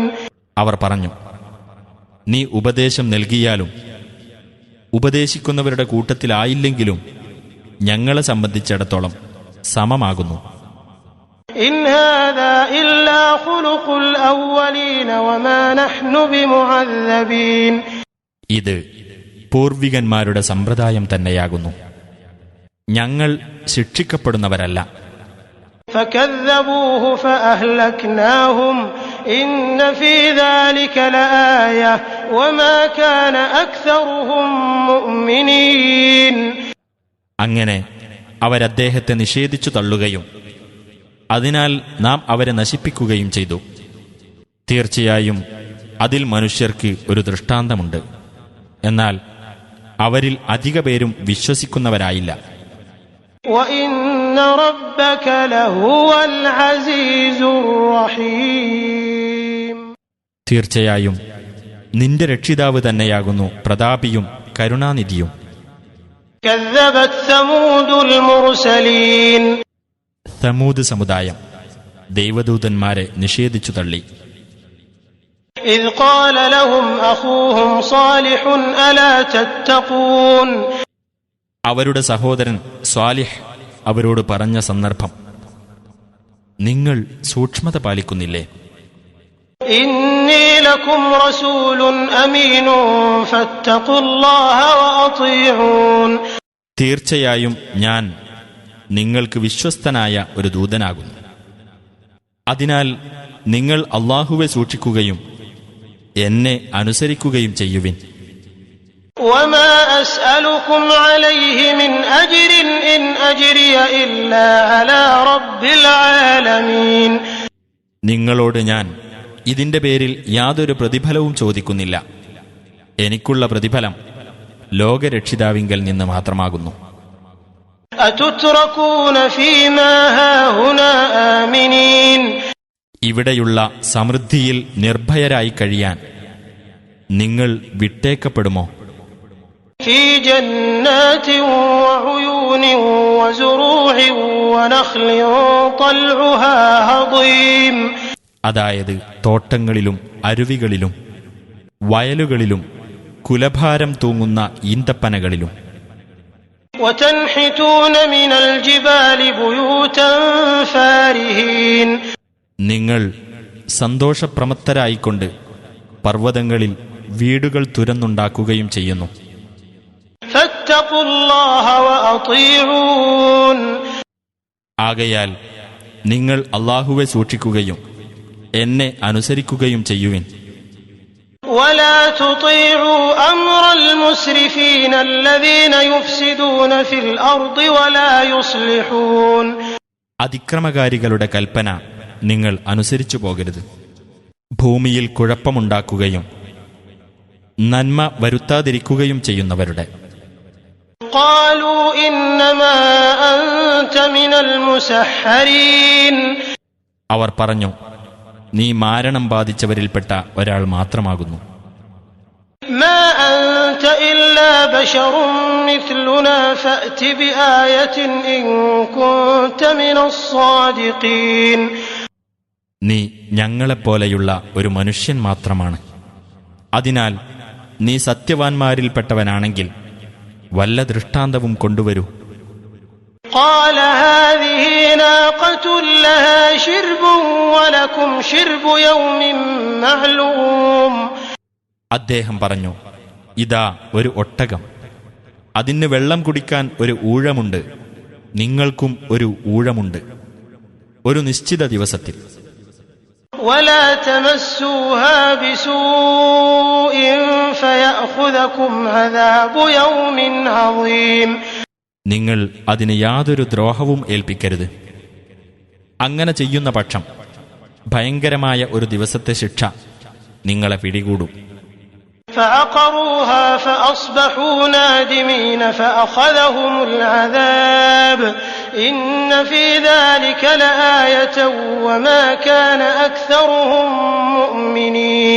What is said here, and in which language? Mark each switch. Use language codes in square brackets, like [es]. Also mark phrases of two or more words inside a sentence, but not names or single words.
[ml] അവർ പറഞ്ഞു, നീ ഉപദേശം നൽകിയാലും ഉപദേശിക്കുന്നവരുടെ കൂട്ടത്തിലായില്ലെങ്കിലും ഞങ്ങളെ സംബന്ധിച്ചിടത്തോളം സമമാകുന്നു. [ar] إن هذا إلا خلق الأولين وما نحن بمعذبين [ml] ഇത് പൂർവികന്മാരുടെ സമ്പ്രദായം തന്നെയാകുന്നു. ഞങ്ങൾ ശിക്ഷിക്കപ്പെടുന്നവരല്ല. [ar] فكذبوه فأهلكناهم إن في ذلك لآية وما كان أكثرهم مؤمنين [ml] അങ്ങനെ അവരദ്ദേഹത്തെ നിഷേധിച്ചു തള്ളുകയും അതിനാൽ നാം അവരെ നശിപ്പിക്കുകയും ചെയ്തു. തീർച്ചയായും അതിൽ മനുഷ്യർക്ക് ഒരു ദൃഷ്ടാന്തമുണ്ട്. എന്നാൽ അവരിൽ അധിക പേരും വിശ്വസിക്കുന്നവരായില്ല. [ar] وإن ربك لهو العزيز الرحيم [ml] തീർച്ചയായും നിന്റെ രക്ഷിതാവ് തന്നെയാകുന്നു പ്രതാപിയും കരുണാനിധിയും. [ar] كذبت ثمود المرسلين [ml] സമൂദ് സമുദായം ദൈവദൂതന്മാരെ നിഷേധിച്ചു തള്ളി. [ar] إذ قال لهم أخوهم صالح ألا تتقون [ml] അവരുടെ സഹോദരൻ സ്വാലിഹ് അവരോട് പറഞ്ഞ സന്ദർഭം, നിങ്ങൾ സൂക്ഷ്മത പാലിക്കുന്നില്ലേ? [ar] إني لكم رسول أمين فاتقوا الله وأطيعون [ml] തീർച്ചയായും ഞാൻ നിങ്ങൾക്ക് വിശ്വസ്തനായ ഒരു ദൂതനാകുന്നു. അതിനാൽ നിങ്ങൾ അല്ലാഹുവെ സൂക്ഷിക്കുകയും എന്നെ അനുസരിക്കുകയും ചെയ്യുവിൻ. [ar] وما أسألكم عليه من أجر إن أجري إلا على رب العالمين [ml] നിങ്ങളോട് ഞാൻ ഇതിന്റെ പേരിൽ യാതൊരു പ്രതിഫലവും ചോദിക്കുന്നില്ല. എനിക്കുള്ള പ്രതിഫലം ലോകരക്ഷിതാവിങ്കൽ നിന്ന് മാത്രമാകുന്നു. [ar] أتتركون فيما هاهنا آمنين [ml] ഇവിടെയുള്ള സമൃദ്ധിയിൽ നിർഭയരായി കഴിയാൻ നിങ്ങൾ വിട്ടേക്കപ്പെടുമോ? [ar] في جنات وعيون وزروع ونخل طلعها هضيم [ml] അതായത് തോട്ടങ്ങളിലും അരുവികളിലും വയലുകളിലും കുലഭാരം തൂങ്ങുന്ന ഈന്തപ്പനകളിലും. [ar] وتنحتون من الجبال بيوتا فارهين [ml] നിങ്ങൾ സന്തോഷപ്രമത്തരായിക്കൊണ്ട് പർവ്വതങ്ങളിൽ വീടുകൾ തുരന്നുണ്ടാക്കുകയും ചെയ്യുന്നു. [ar] فاتقوا الله وأطيعون [ml] ആകയാൽ നിങ്ങൾ അല്ലാഹുവെ സൂക്ഷിക്കുകയും എന്നെ അനുസരിക്കുകയും ചെയ്യുവിൻ. [ar] ولا تطيعوا أمر المسرفين الذين يفسدون في الأرض ولا يصلحون [ml] അതിക്രമകാരികളുടെ കൽപ്പന നിങ്ങൾ അനുസരിച്ചു പോകരുത്. ഭൂമിയിൽ കുഴപ്പമുണ്ടാക്കുകയും നന്മ വരുത്താതിരിക്കുകയും ചെയ്യുന്നവരുടെ. [ar] قالوا إنما أنت من المسحرين. [ml] അവർ പറഞ്ഞു, നീ മാരണം ബാധിച്ചവരിൽപ്പെട്ട ഒരാൾ മാത്രമാകുന്നു. [ar] ما أنت إلا بشر مثلنا فأت بآية إن كنت من الصادقين. [ml] നീ ഞങ്ങളെപ്പോലെയുള്ള ഒരു മനുഷ്യൻ മാത്രമാണ്. അതിനാൽ നീ സത്യവാൻമാരിൽപ്പെട്ടവനാണെങ്കിൽ വല്ല ദൃഷ്ടാന്തവും കൊണ്ടുവരൂ. [ar] قال هذه ناقة لها شرب ولكم شرب يوم معلوم. [ml] അദ്ദേഹം പറഞ്ഞു, ഇതാ ഒരു ഒട്ടകം, അതിന് വെള്ളം കുടിക്കാൻ ഒരു ഊഴമുണ്ട്, നിങ്ങൾക്കും ഒരു ഊഴമുണ്ട്, ഒരു നിശ്ചിത ദിവസത്തിൽ. [ar] ولا تمسوها بسوء فيأخذكم عذاب يوم عظيم. [ml] നിങ്ങൾ അതിന് യാതൊരു ദ്രോഹവും ഏൽപ്പിക്കരുത്. അങ്ങനെ ചെയ്യുന്ന പക്ഷം ഭയങ്കരമായ ഒരു ദിവസത്തെ ശിക്ഷ നിങ്ങളെ പിടികൂടും. [ar] فعقروها فأصبحوا نادمين فأخذهم العذاب إن في ذلك لآية وما كان أكثرهم مؤمنين.